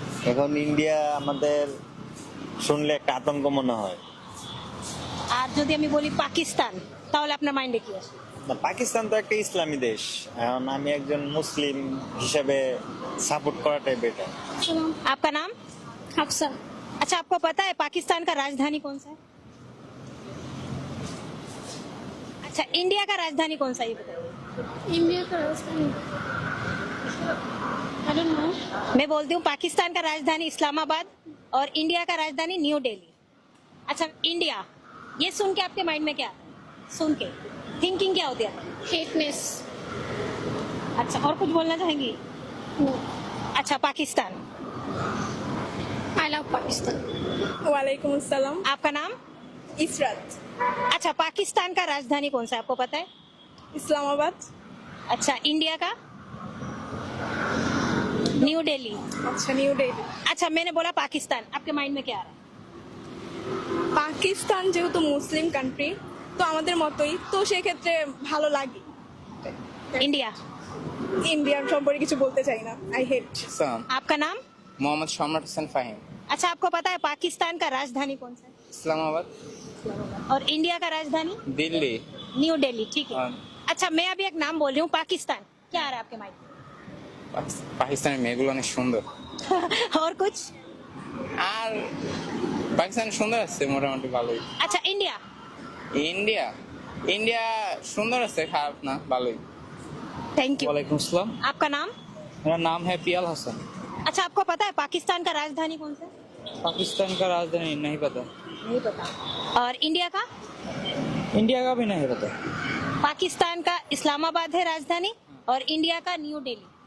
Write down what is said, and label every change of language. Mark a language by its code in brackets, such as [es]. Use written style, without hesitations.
[bn] এখন ইন্ডিয়া আমাদের শুনলে একটা আতঙ্ক মনে হয়। আর যদি আমি বলি পাকিস্তান, তাহলে আপনার মাইন্ডে কি আসে? না, পাকিস্তান তো একটা ইসলামী দেশ, এখন আমি একজন মুসলিম হিসেবে সাপোর্ট করাটাই বেটার। [hi] आपका नाम? हफ्सा। अच्छा, आपको पता है पाकिस्तान का राजधानी कौन सा है? अच्छा, इंडिया का राजधानी कौन सा है ये बताइए। इंडिया का राजधानी [en] I don't know [hi] मैं बोलती हूँ पाकिस्तान का राजधानी इस्लामाबाद और इंडिया का राजधानी न्यू दिल्ली। अच्छा इंडिया, ये सुन के आपके माइंड में क्या आता है? सुन के थिंकिंग क्या होती है? [en] हेटनेस [hi] अच्छा और कुछ बोलना चाहेंगी? अच्छा पाकिस्तान, [en] I love Pakistan [hi] वालेकुम अस्सलाम। आपका नाम? इसरत। अच्छा पाकिस्तान का राजधानी कौन सा है, आपको पता है? इस्लामाबाद। अच्छा इंडिया का? न्यू दिल्ली। अच्छा न्यू दिल्ली। अच्छा मैंने बोला पाकिस्तान, आपके माइंड में क्या आ रहा [bn] পাকিস্তান যেহেতু মুসলিম কান্ট্রি তো আমাদের মতোই, তো সেক্ষেত্রে ভালো লাগে। [hi] है? इंडिया। [bn] ইন্ডিয়ার সম্পর্কে কিছু বলতে চাই না, [en] I hate. [hi] आपका नाम? [bn] মোহাম্মদ সম্রাট হোসেন ফাহিম, [hi] अच्छा आपको पता है पाकिस्तान का राजधानी कौन सा है? [bn] ইসলামাবাদ, [hi] और इंडिया का राजधानी? [bn] দিল্লি। [hi] न्यू दिल्ली, ठीक है। हाँ। अच्छा मैं अभी एक नाम बोल रही हूँ, पाकिस्तान, क्या आ रहा है आपके माइंड [bn] পাকিস্তানের মেয়েগুলো অনেক সুন্দর, [hi] में? और कुछ? [bn] আর পাকিস্তান সুন্দর আছে মোটামুটি ভালোই। [hi] अच्छा इंडिया। [bn] ইন্ডিয়া, ইন্ডিয়া সুন্দর আছে, খারাপ না, ভালোই। [en] Thank you. [hi] वालेकुम सलाम। आपका नाम? मेरा नाम है पियाल हसन। अच्छा आपको पता है पाकिस्तान का राजधानी कौन सा है? पाकिस्तान का राजधानी नहीं पता, नहीं पता। और इंडिया का? इंडिया का भी नहीं पता। पाकिस्तान का इस्लामाबाद है राजधानी और इंडिया का न्यू दिल्ली।